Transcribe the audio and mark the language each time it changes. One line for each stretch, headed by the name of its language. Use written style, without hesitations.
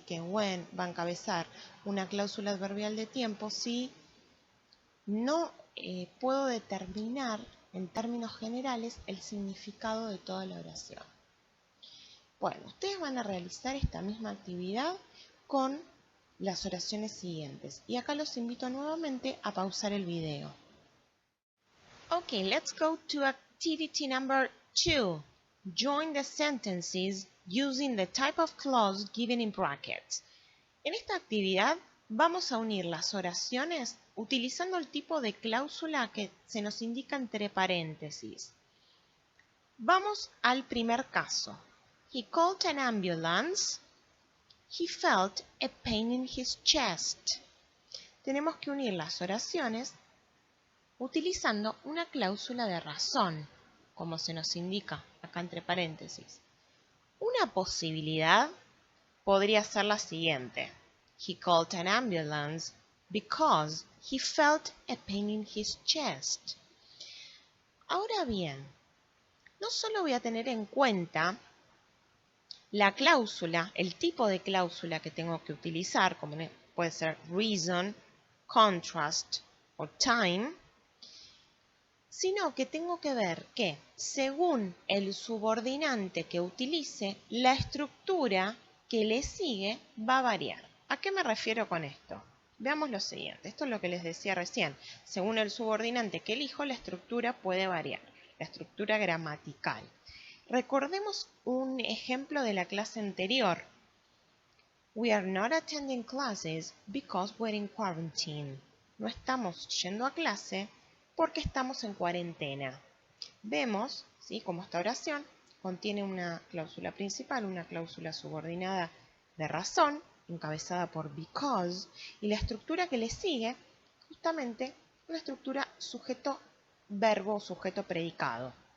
Spanish: Que when va a encabezar una cláusula adverbial de tiempo si no puedo determinar en términos generales el significado de toda la oración. Bueno, ustedes van a realizar esta misma actividad con las oraciones siguientes. Y acá los invito nuevamente a pausar el video.
English: Okay, let's go to activity number 2. Join the sentences using the type of clause given in brackets.
Spanish: En esta actividad vamos a unir las oraciones utilizando el tipo de cláusula que se nos indica entre paréntesis. Vamos al primer caso.
English: He called an ambulance. He felt a pain in his chest.
Spanish: Tenemos que unir las oraciones utilizando una cláusula de razón, como se nos indica acá entre paréntesis. Una posibilidad podría ser la siguiente.
English: He called an ambulance because he felt a pain in his chest.
Spanish: Ahora bien, no solo voy a tener en cuenta la cláusula, el tipo de cláusula que tengo que utilizar, como puede ser reason, contrast o time, sino que tengo que ver que, según el subordinante que utilice, la estructura que le sigue va a variar. ¿A qué me refiero con esto? Veamos lo siguiente. Esto es lo que les decía recién. Según el subordinante que elijo, la estructura puede variar. La estructura gramatical. Recordemos un ejemplo de la clase anterior.
English: We are not attending classes because we're in quarantine.
Spanish: No estamos yendo a clase porque estamos en cuarentena. Vemos, ¿sí? Como esta oración contiene una cláusula principal, una cláusula subordinada de razón, encabezada por because, y la estructura que le sigue, justamente, una estructura sujeto-verbo o sujeto-predicado.